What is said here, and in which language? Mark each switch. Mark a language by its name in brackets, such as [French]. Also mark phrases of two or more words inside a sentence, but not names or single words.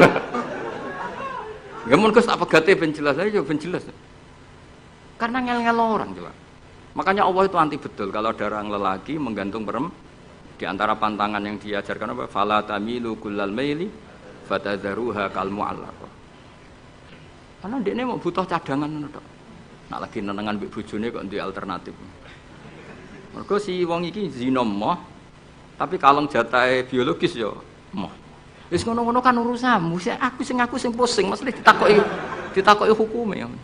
[Javanese] Ya mun Gus tak pegate ben jelas aja ben jelas. [Indonesian] Karena ngel-ngel orang jelas. Makanya Allah itu anti betul kalau ada orang lelaki menggantung perempuan. Di antara pantangan yang diajarkan apa? [Arabic] Fala tamilu kullal maili fatadharuha kal mu'allaqah. [Javanese] Karena dekne mau butuh cadangan ngono tok. Nak lagi nenengan mbek bojone kok duwe alternatif. Mergo si wong iki zina moh, tapi kalong jatahe biologis ya moh. Wis ngono-ngono kan urusanmu, aku sing pusing, mesti ditakoki hukume.